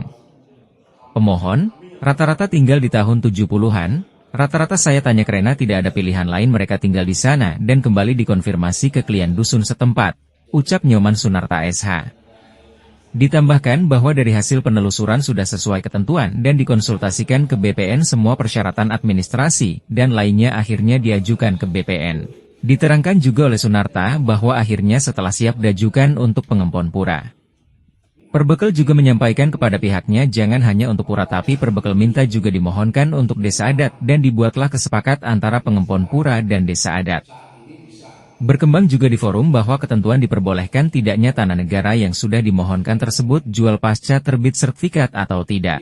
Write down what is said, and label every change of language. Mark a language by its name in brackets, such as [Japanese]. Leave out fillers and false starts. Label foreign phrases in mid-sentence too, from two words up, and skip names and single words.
[Indonesian] Pemohon, rata-rata tinggal di tahun 70-an, rata-rata saya tanya karena tidak ada pilihan lain mereka tinggal di sana dan kembali dikonfirmasi ke klien dusun setempat, ucap Nyoman Sunarta SH. Ditambahkan bahwa dari hasil penelusuran sudah sesuai ketentuan dan dikonsultasikan ke BPN semua persyaratan administrasi dan lainnya akhirnya diajukan ke BPN. Diterangkan juga oleh Sunarta bahwa akhirnya setelah siap diajukan untuk pengempon Pura. Perbekel juga menyampaikan kepada pihaknya jangan hanya untuk Pura tapi Perbekel minta juga dimohonkan untuk desa adat dan dibuatlah kesepakatan antara pengempon Pura dan desa adat. Berkembang juga di forum bahwa ketentuan diperbolehkan tidaknya tanah negara yang sudah dimohonkan tersebut jual pasca terbit sertifikat atau tidak.